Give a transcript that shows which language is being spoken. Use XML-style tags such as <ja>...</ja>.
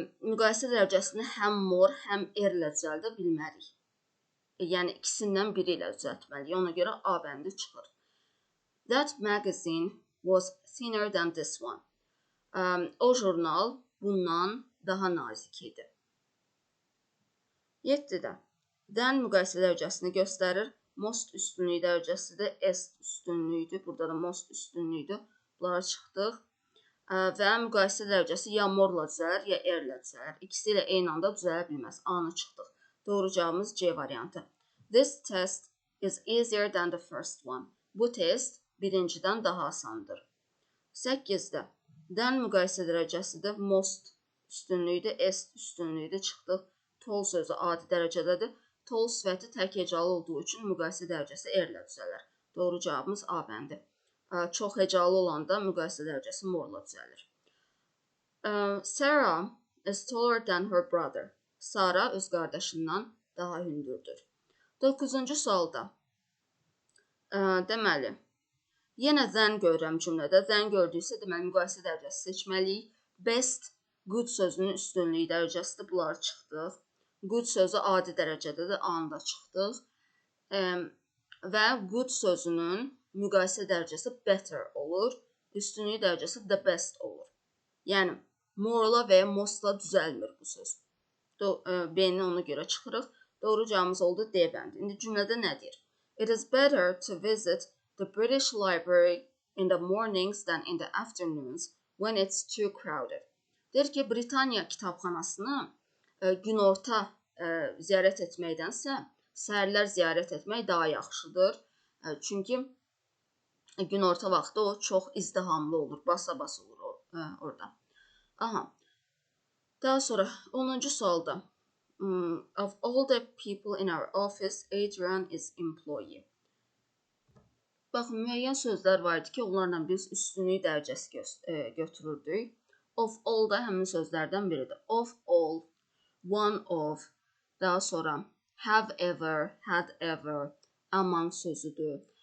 <az>Müqayisə dərəcəsini həm more, həm R ilə düzəldə bilmərik. Yəni, ikisindən biri ilə düzəltməliyik. Ona görə A bəndi çıxır.</az> <en>That magazine was thinner than this one.</en> <az>O jurnal bundan daha nazik idi. 7-də then müqayisə dərəcəsini göstərir. Most üstünlük dərəcəsidir. S üstünlüydür. Burada da most üstünlüydür. Bunlara çıxdıq. Və müqayisə dərəcəsi ya morla düzələr, ya R ilə düzələr. İkisi ilə eyni anda düzələ bilməz. A-nı çıxdıq. Doğru cavabımız C variantı.</az> <en>This test is easier than the first one.</en> <az>Bu test birincidən daha asandır. 8-də then müqayisə dərəcəsidir. Most üstünlüyüdür. S üstünlüyüdür. Çıxdıq. Tall sözü adi dərəcədədir. Tall sifəti təkhecalı olduğu üçün müqayisə dərəcəsi R ilə düzələr. Doğru cavabımız A bəndi. Çox hecalı olanda müqayisə dərəcəsi morla düzəlir.</az> <en>Sarah is taller than her brother.</en> <az>Sara öz qardaşından daha hündürdür. 9-cu sualda Deməli, yenə than görürəm cümlədə. Than gördüksə, deməli, müqayisə dərəcəsi seçməliyik. Best, good sözünün üstünlük dərəcəsidir. Bunları çıxdıq. Good sözü adi dərəcədədir. A-nda çıxdıq. Və good sözünün müqayisə dərəcəsi better olur. Üstünlük dərəcəsi the best olur. Yəni, more-la və ya most-la düzəlmir bu söz. B-ni ona görə çıxırıq. Doğru cavabımız oldu D bəndi. İndi cümlədə nə deyir?</az> <en>It is better to visit the British Library in the mornings than in the afternoons when it's too crowded.</en> <az>Deyir ki, Britaniya kitabxanasını günorta ziyarət etməkdənsə, səhərlər ziyarət etmək daha yaxşıdır. Çünki günorta vaxtı o çox izdihamlı olur, basa-bas olur orada. Aha. Daha sonra 10-cu sualda.</az> <en>Of all the people in our office, Adrian is employee.</en> <az>Baxın, müəyyən sözlər var idi ki, onlarla biz üstünlük dərəcəsi götürürdük. Of all da həmin sözlərdən biridir. Of all, one of, daha sonra have ever, had ever, among sözüdür.</az>